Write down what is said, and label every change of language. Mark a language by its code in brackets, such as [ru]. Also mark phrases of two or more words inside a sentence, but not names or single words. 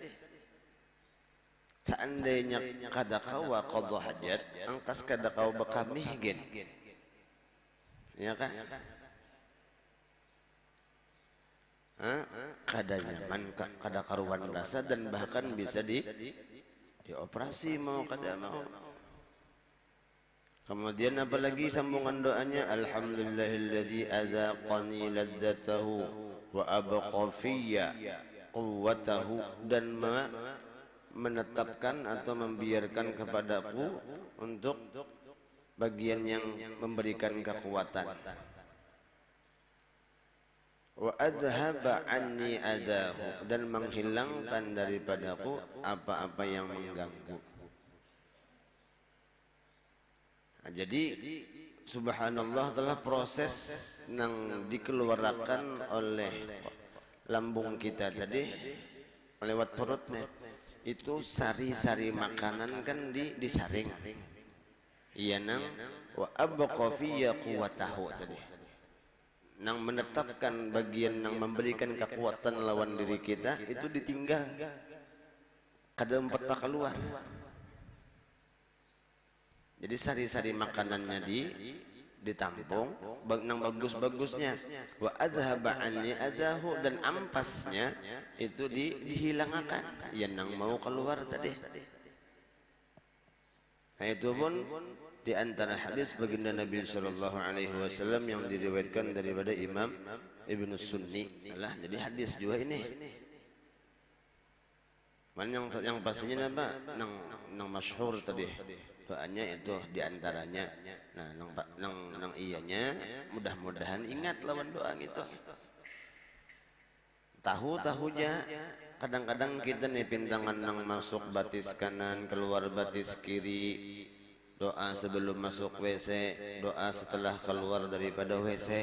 [bjn] Seandainya kada kawa qada hajat, angkas kada kawa bakamih gen, ya kan? kada nyaman, kada karuan rasa, dan bahkan bisa dioperasi mau kada mau. [id] Kemudian apalagi sambungan doanya, [ar] الحمد لله الذي أذاقني لذته وأبقى في قوته, [id] dan menetapkan atau membiarkan kepadaku untuk bagian yang memberikan kekuatan. [ar] وأذهب عني أذاه, [id] dan menghilangkan daripadaku apa-apa yang mengganggu. Nah, jadi subhanallah telah proses yang dikeluarkan oleh lambung kita tadi lewat perutnya itu sari-sari makanan kan disaring. [bjn] Iya nang [ar] وأبقى في قوته [bjn] tadi. Nang menetapkan bagian yang memberikan kekuatan lawan diri kita itu ditinggal. Kada empeta keluar. [id] Jadi sari-sari makanannya ditampung, nang bagus-bagusnya. [ar] وأذهب عني أذاه, [id] dan ampasnya itu dihilangkan. Yang nang mau keluar tadi. Nah, itu pun di antara hadis baginda Nabi [ar] صلى الله عليه وسلم [id] yang diriwayatkan daripada Imam Ibnu Sunni. Alah, jadi hadis juga ini. Yang pastinya apa? [bjn] Nang masyhur tadi. [id] Doanya itu diantaranya. Nah, [bjn] nang iyanya mudah-mudahan ingat lawan doa itu. Tahu-tahunya kadang-kadang kita nih pintangan nang masuk batis kanan, keluar batis kiri. [id] Doa sebelum masuk WC, doa setelah keluar daripada WC.